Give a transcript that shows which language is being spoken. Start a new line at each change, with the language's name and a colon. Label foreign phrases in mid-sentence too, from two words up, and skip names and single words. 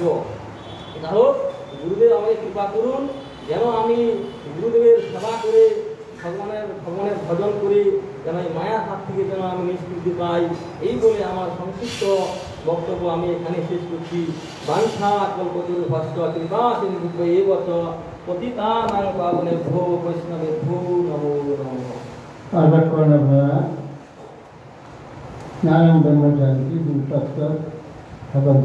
Bangla: যাই হোক, গুরুদেব আমাকে কৃপা করুন, যেন আমি গুরুদেবের সেবা করে ভগবানের ভজন করে যেন এই মায়ার হাত থেকে যেন আমি নিষ্কৃতি পাই। এই বলে আমার সংক্ষিপ্ত বক্তব্য আমি এখানে শেষ করছি।
Sanskrit: वाञ्छा कल्पतरु भस्त कृपा सिन्धु एवच पतितानां पावनेभ्यो वैष्णवेभ्यो नमो नमः।
Bangla: নারায়ণ ব্রহ্মচারী তত্ত্ব ভগবত।